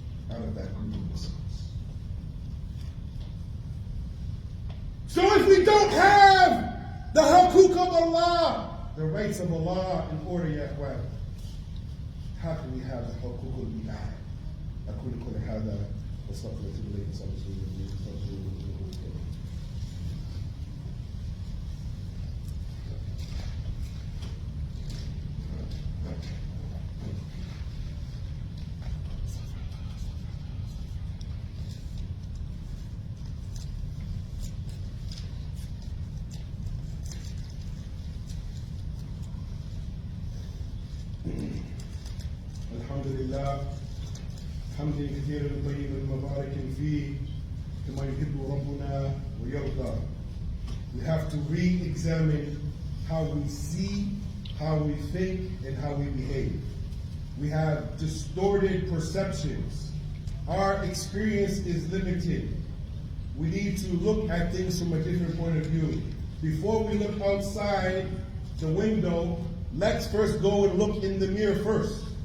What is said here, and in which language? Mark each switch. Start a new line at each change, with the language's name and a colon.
English: Out of that group of Muslims. So if we don't have the hukuk of Allah, the rights of Allah in order, ya ikhwan, how can we have the hukuk al-ibad?
Arabic: أقول قولي هذا واستغفر وأتوب إليك وصلى الله عليه وسلم. الحمد لله حمدا كثيرا طيبا مباركا فيه كما يحب ربنا ويرضى.
English: We have to re-examine how we see, how we think, and how we behave. We have distorted perceptions. Our experience is limited. We need to look at things from a different point of view. Before we look outside the window, let's first go and look in the mirror first.